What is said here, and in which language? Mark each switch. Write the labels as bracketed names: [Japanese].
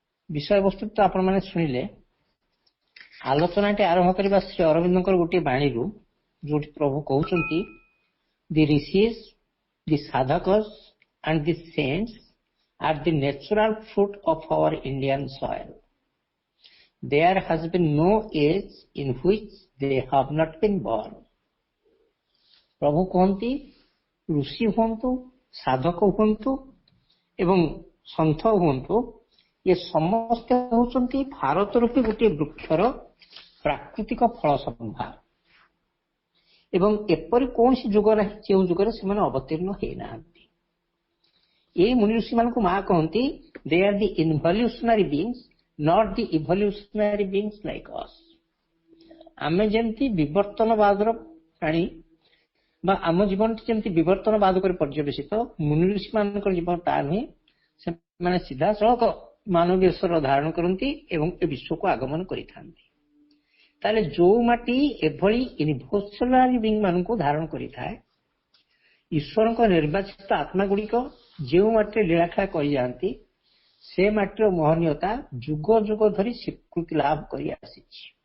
[Odia] ବିଷୟବସ୍ତୁ ତ ଆପଣମାନେ ଶୁଣିଲେ। ଆଲୋଚନାଟି ଆରମ୍ଭ କରିବା ଶ୍ରୀ ଅରବିନ୍ଦଙ୍କର ଗୋଟିଏ ବାଣୀରୁ, ଯୋଉଠି ପ୍ରଭୁ କହୁଛନ୍ତି, [English] The rishis, the sadhakas and the saints are the natural fruit of our Indian soil. There has been no age in which they have not been born. [Odia] ପ୍ରଭୁ କହନ୍ତି, ଋଷି ହୁଅନ୍ତୁ, ସାଧକ ହୁଅନ୍ତୁ ଏବଂ ସନ୍ଥ ହୁଅନ୍ତୁ, ଏ ସମସ୍ତେ ହେଉଛନ୍ତି ଭାରତ ରୂପୀ ଗୋଟିଏ ବୃକ୍ଷର ପ୍ରାକୃତିକ ଫଳ ସମ୍ଭାର। ଏବଂ ଏପରି କୌଣସି ଯୁଗ ନାହିଁ ଯେଉଁ ଯୁଗରେ ସେମାନେ ଅବତୀର୍ଣ୍ଣ ହେଇନାହାନ୍ତି। এই ମୁନି ଋଷିମାନଙ୍କୁ ମା କହନ୍ତି, [English] they are the involutionary beings, not the evolutionary beings like us. [Odia] ଆମେ ଯେମିତି ବିବର୍ତ୍ତନବାଦର ପ୍ରାଣୀ ବା ଆମ ଜୀବନଟି ଯେମିତି ବିବର୍ତ୍ତନବାଦ ଉପରେ ପର୍ଯ୍ୟବେସିତ, ମୁନି ଋଷିମାନଙ୍କର ଜୀବନ ତା ନୁହେଁ। ସେମାନେ ସିଧାସଳଖ ମାନବୀୟ ସ୍ୱର ଧାରଣ କରନ୍ତି ଏବଂ ଏ ବିଶ୍ୱକୁ ଆଗମନ କରିଥାନ୍ତି। ତାହେଲେ ଯୋଉ ମାଟି ଏଭଳି ଇନଭୋଲ୍ୟୁସନାରୀ ବିଙ୍ଗ ମାନଙ୍କୁ ଧାରଣ କରିଥାଏ, ଈଶ୍ୱରଙ୍କ ନିର୍ବାଚିତ ଆତ୍ମା ଗୁଡ଼ିକ ଯେଉଁ ମାଟିରେ ଲୀଳାଖେଳା କରିଯାଆନ୍ତି, ସେ ମାଟିର ମହନୀୟତା ଯୁଗ ଯୁଗ ଧରି ସ୍ୱୀକୃତି ଲାଭ କରି ଆସିଛି।